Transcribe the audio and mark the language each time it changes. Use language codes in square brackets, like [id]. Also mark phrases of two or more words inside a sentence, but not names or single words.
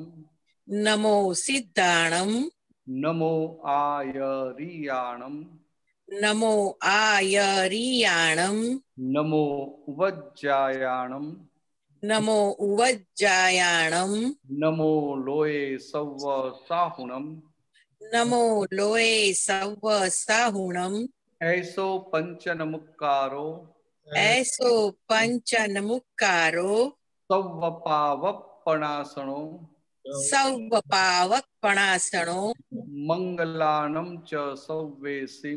[pra] નમો સિદ્ધાણમ. નમો આયરિયાણમ. નમો આયરિયાણમ. નમો ઉવજ્જાયાણમ. નમો ઉવજ્જાયાણમ. નમો લોય સવ સાહુણમ. नमो लोए सव्व साहुणम ऐसो पंचनमुक्कारो ऐसो पंचनमुक्कारो सव्वपावपणासनो सव्वपावकपणासनो मंगलाणं च सव्वेसिं